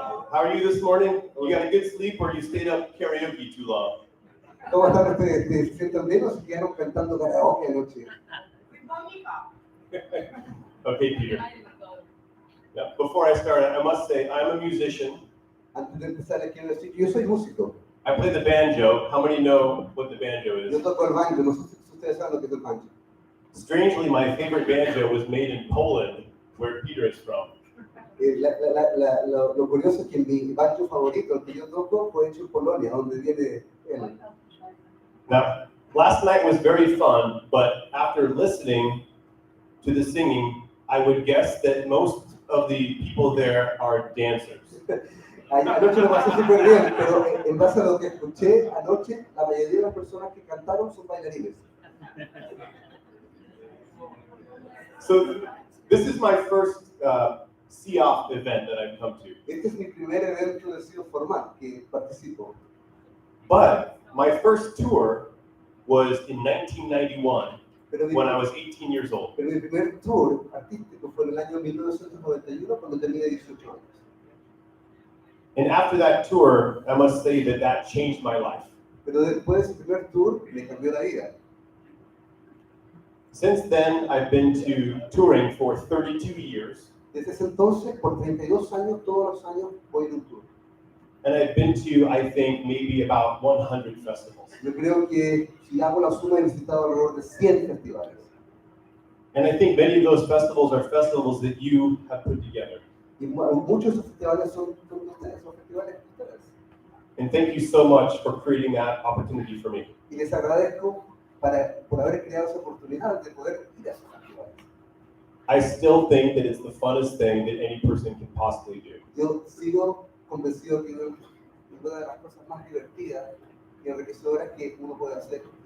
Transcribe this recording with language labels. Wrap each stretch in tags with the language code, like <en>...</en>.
<en>How are you this morning? You got a good sleep, or you stayed up karaoke too long?</en> <es>¿Cómo están ustedes? ¿Se sienten bien o se quedaron cantando karaoke anoche?</es> <en>Okay, Peter. Yeah, before I start, I must say I'm a musician.</en> <es>Antes de empezar, les quiero decir que yo soy músico.</es> <en>I play the banjo. How many know what the banjo is?</en> <es>Yo toco el banjo, no sé si ustedes saben lo que es el banjo.</es> <en>Strangely, my favorite banjo was made in Poland, where Peter is from.</en> <es>Lo curioso es que mi banjo favorito, el que yo toco, fue hecho en Polonia, donde viene él.</es> <en>Now, last night was very fun, but after listening to the singing, I would guess that most of the people there are dancers.</en> <es>Anoche lo pasé súper bien, pero en base a lo que escuché anoche, la mayoría de las personas que cantaron son bailarines.</es> <en>So, this is my first CEOF event that I've come to.</en> <es>Este es mi primer evento de CEOF formal que participo.</es> <en>But my first tour was in 1991 when I was 18 years old.</en> <es>Pero mi primer tour artístico fue en el año 1991 cuando tenía 18 años.</es> <en>And after that tour, I must say that changed my life.</en> <es>Pero después de ese primer tour me cambió la vida.</es> <en>Since then, I've been to touring for 32 years.</en> <es>Desde ese entonces, por 32 años, todos los años voy en un tour.</es> <en>And I've been to, I think, maybe about 100 festivals.</en> <es>Yo creo que si hago la suma he visitado alrededor de 100 festivales.</es> <en>And I think many of those festivals are festivals that you have put together.</en> <es>Y muchos de esos festivales son de ustedes, son festivales de ustedes.</es> <en>And thank you so much for creating that opportunity for me.</en> <es>Y les agradezco por haber creado esa oportunidad de poder ir a esos festivales.</es> <en>I still think that it's the funnest thing that any person can possibly do.</en> <es>Yo sigo convencido que es una de las cosas más divertidas y enriquecedoras que uno puede hacer.</es>